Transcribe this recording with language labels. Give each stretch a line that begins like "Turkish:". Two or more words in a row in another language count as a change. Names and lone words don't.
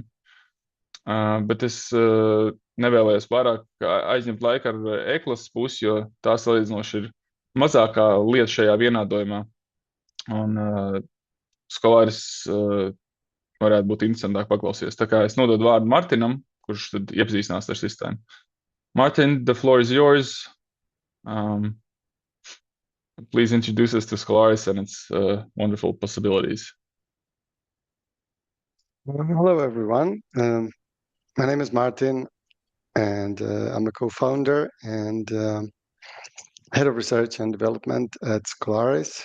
Latvian: Bet es nevēlējos vairāk aizņemt laiku ar E-klases pusi, jo tā salīdzinoši ir mazākā lieta šajā vienādojumā. Un Skolaris varētu būt interesantāk paklausīties. Tā kā es nododu vārdu Martinam, kurš tad iepazīstinās ar sistēmu.
English: Martin, the floor is yours. Please introduce us to Skolaris and its wonderful possibilities. Hello, everyone. My name is Martin. and I'm a co-founder and head of research and development at Skolaris.